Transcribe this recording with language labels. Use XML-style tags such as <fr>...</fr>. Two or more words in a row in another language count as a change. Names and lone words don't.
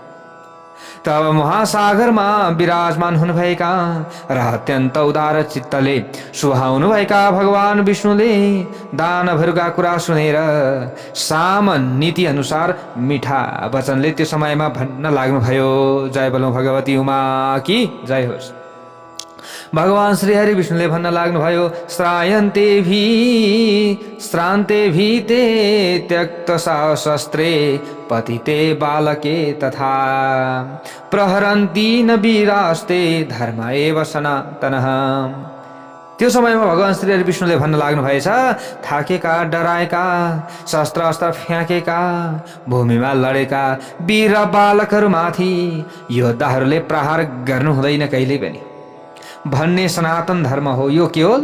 <ne>तब महासागरमा विराजमान हुनुभएका र अत्यन्त उदार चित्तले सुहाउनुभएका भगवान विष्णुले दानवहरूका कुरा सुनेर सामनीति अनुसार मिठा वचनले त्यो समयमा भन्न लाग्नुभयो।</ne> <hi>जय बोलो भगवती उमा की जय होस्।</hi> <ne>भगवान श्री हरि विष्णुले भन्न लाग्नुभयो,</ne> <sa>श्रायन्ते ते त्यक्त शस्त्रे पतिते बालके तथा प्रहरन्ती न वीरास्ते धर्म एव सनातनः।</sa> <ne>त्यो समयमा भगवान श्री हरि विष्णुले भन्न लाग्नु भएछ, थाकेका, डराएका, शस्त्र अस्त्र फ्याँकेका, भूमिमा लडेका वीर बालकहरूमाथि योद्धाहरूले प्रहार गर्नु हुँदैन कहिले पनि। भन्ने सनातन धर्म हो। यो के हो?</ne>